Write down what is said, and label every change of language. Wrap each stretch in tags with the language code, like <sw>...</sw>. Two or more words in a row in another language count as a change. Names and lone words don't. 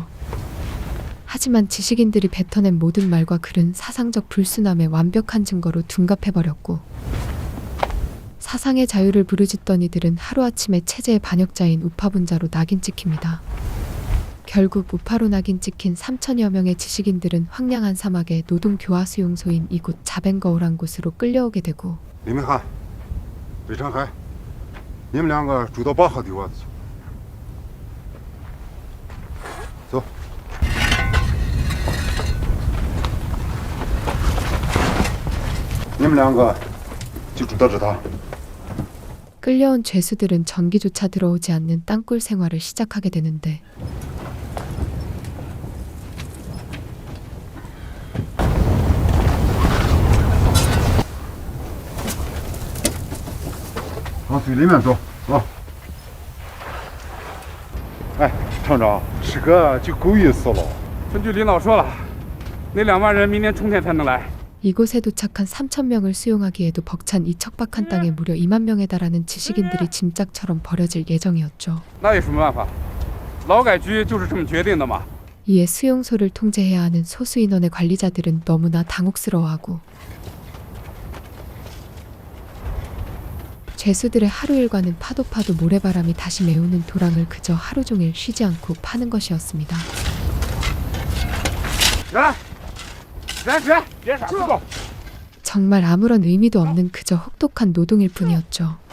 <ko>하지만 지식인들이 뱉어낸 모든 말과 글은 사상적 불순함의 완벽한 증거로 둔갑해버렸고, 사상의 자유를 부르짖던 이들은 하루아침에 체제의 반역자인 우파분자로 낙인 찍힙니다. 결국 우파로 낙인 찍힌 3천여 명의 지식인들은 황량한 사막의 노동 교화 수용소인 이곳 자벤거우란 곳으로 끌려오게 되고,</ko> <zh>李明翰、李长海，你们两个住到8号的窝子去。走。你们两个就住到这套。</zh> <ko>끌려온 죄수들은 전기조차 들어오지 않는 땅굴 생활을 시작하게 되는데,</ko> <zh>往水里面走啊！哎，厂长，这个就够意思了。分局领导说了，那2万人明年春天才能来。</zh> <ko>이곳에 도착한 3,000명을 수용하기에도 벅찬 이 척박한 땅에 무려 2만 명에 달하는 지식인들이 짐짝처럼 버려질 예정이었죠.</ko> <zh>那有什么办法？劳改局就是这么决定的嘛。</zh> <ko>이에 수용소를 통제해야 하는 소수 인원의 관리자들은 너무나 당혹스러워하고, 죄수들의 하루 일과는 파도 모래바람이 다시 메우는 도랑을 그저 하루 종일 쉬지 않고 파는 것이었습니다. 정말 아무런 의미도 없는 그저 혹독한 노동일 뿐이었죠.</ko>